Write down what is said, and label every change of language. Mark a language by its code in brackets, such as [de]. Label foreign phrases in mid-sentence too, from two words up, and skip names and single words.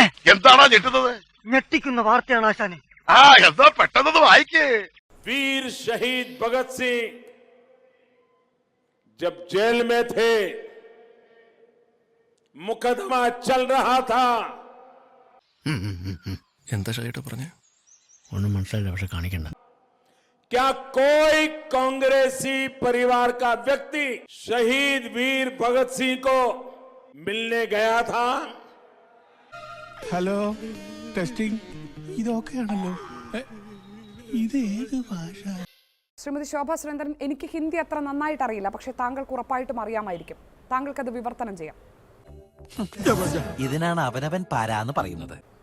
[ml] എന്താണോ ഞെട്ടുന്നത്? ഞെട്ടിക്കുന്ന വാർത്തയാണ് ആശാനെ. എന്താ പെട്ടെന്ന് വായിക്കേ. [hi] वीर शहीद भगत सिंह जब जेल में थे, मुकदमा चल रहा था। [ml] എന്താ ഷൈട്ട് പറഞ്ഞേ? ഒന്നും മനസ്സിലായില്ല, പക്ഷെ കാണിക്കണ്ട. [hi] क्या कोई कांग्रेसी परिवार का व्यक्ति शहीद वीर भगत सिंह को मिलने गया था? [en] hello, testing. [ml] ഇതൊക്കെയാണല്ലോ. ഇത് ഏത് ഭാഷ? ശ്രീമതി ശോഭാ സുരേന്ദ്രൻ, എനിക്ക് ഹിന്ദി അത്ര നന്നായിട്ട് അറിയില്ല, പക്ഷെ താങ്കൾക്ക് ഉറപ്പായിട്ടും അറിയാമായിരിക്കും. താങ്കൾക്കത് വിവർത്തനം ചെയ്യാം. ഇതിനാണ് അവനവൻ പാരാന്ന് പറയുന്നത്.